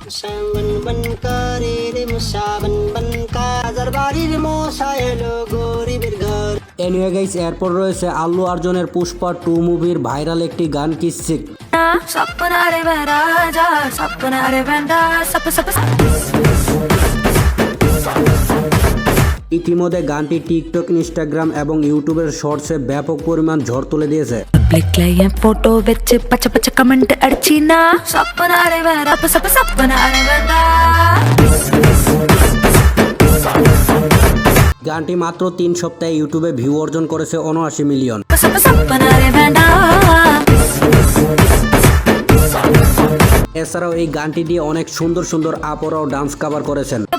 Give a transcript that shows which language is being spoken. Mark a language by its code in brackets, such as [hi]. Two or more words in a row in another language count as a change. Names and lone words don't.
[en] anyway guys, [bn] এরপর রয়েছে আল্লু অর্জুনের পুষ্পা 2 মুভির ভাইরাল একটি গান কিসিক। ইতিমধ্যে গানটি টিকটক, ইনস্টাগ্রাম এবং ইউটিউবের শর্টসে ব্যাপক পরিমাণ ঝড় তুলে দিয়েছে। [ml] ഫോട്ടോ വെച്ച് പച്ച പച്ച കമന്റ് അടിച്ചിന സപ്പനാരെ വേണ്ട സപ്പനാരെ വേണ്ട। [bn] গানটি মাত্র 3 সপ্তাহে ইউটিউবে ভিউ অর্জন করেছে 79 মিলিয়ন। এছাড়াও এই গানটি দিয়ে অনেক সুন্দর সুন্দর আপরাও ডান্স কভার করেছেন।